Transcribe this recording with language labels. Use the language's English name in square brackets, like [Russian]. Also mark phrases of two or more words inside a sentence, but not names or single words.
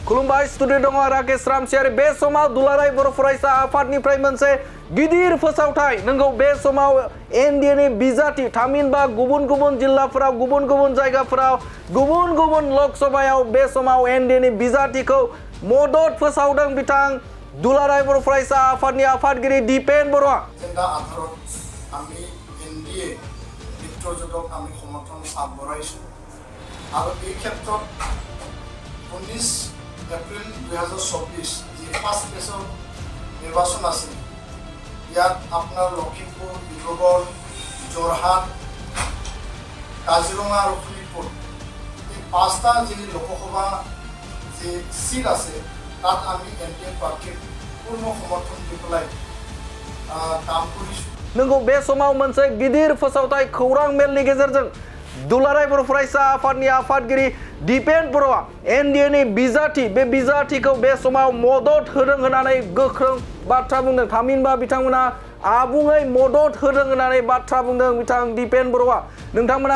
[Bodo] खुलुमबाय स्टुडिअ दङ राकेश रामसियारि बे समाव दुलाराय बर' फरायसा आफादनिफ्राय मोनसे गिदिर फोसावथाय नंगौ बे समाव एनडिएनि बिजाथि थामहिनबा गुबुन गुबुन जिल्लाफोराव गुबुन गुबुन जायगाफोराव गुबुन गुबुन लकसभायाव बे समाव एनडिएनि बिजाथिखौ मदद फोसावदों बिथां दुलाराय बर' फरायसा आफादनि आफादगिरि दिपेन बर'आ [Assamese] এজেণ্ডা আধাৰত আমি এনডিএ মিত্ৰজোটক আমি সমৰ্থন আগবঢ়াইছো আৰু এই ক্ষেত্ৰত 19 এপ্ৰিল 2024 যি ফাৰ্ষ্ট ফেজৰ নিৰ্বাচন আছিল ইয়াত আপোনাৰ লখিমপুৰ ডিব্ৰুগড় যোৰহাট কাজিৰঙা আৰু শোণিতপুৰ এই পাঁচটা যি লোকসভা যে সিট আছে তাত আমি এনডিএ প্ৰাৰ্থীক পূৰ্ণ সমৰ্থন দি পেলাই কাম কৰিছো [Bodo] नंगौ बे समाव मोनसे गिदिर फोसावथाय खौरां मेलनि गेजेरजों दुलाराय बर' फरायसा आफादनि आफादगिरि दिपेन बर'आ एनडिएनि बिजाथि बे बिजाथिखौ बे समाव मदद होदों होननानै गोख्रों बाथ्रा बुंदों थामहिनबा बिथांमोना आबुङै मदद होदों होननानै बाथ्रा बुंदों बिथां दिपेन बर'आ नोंथांमोना